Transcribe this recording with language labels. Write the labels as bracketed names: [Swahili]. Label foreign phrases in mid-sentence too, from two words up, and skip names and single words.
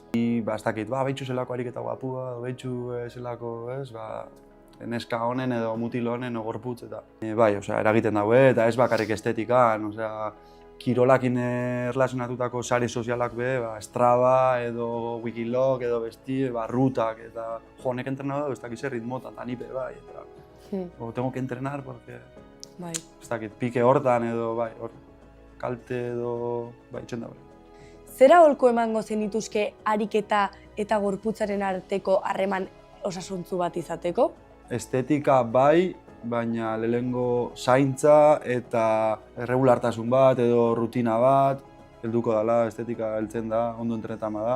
[Basque] Ez dakit, behitxu zelako ariketa guapua, behitxu zelako, neska honen edo mutil honen edo gorputz eta... eragiten daue eta ez bakarrik estetikan, kirolakin erlazionatutako sare sozialak be, Strava edo Wikilog edo besti, rutak eta honek entrenatu ez dakiz ritmotan, eta nipe bai, eta [Spanish] tengo que entrenar porque... [Basque] Ez dakit, pike hortan edo kalte edo itxen daure. Zera holko emango zenituzke ariketa eta gorputzaren arteko harreman osasuntzu bat izateko? Estetika bai, baina lehengo zaintza eta erregulartasun bat edo rutina bat helduko dela, estetika heltzen da, ondo entrenetan bada.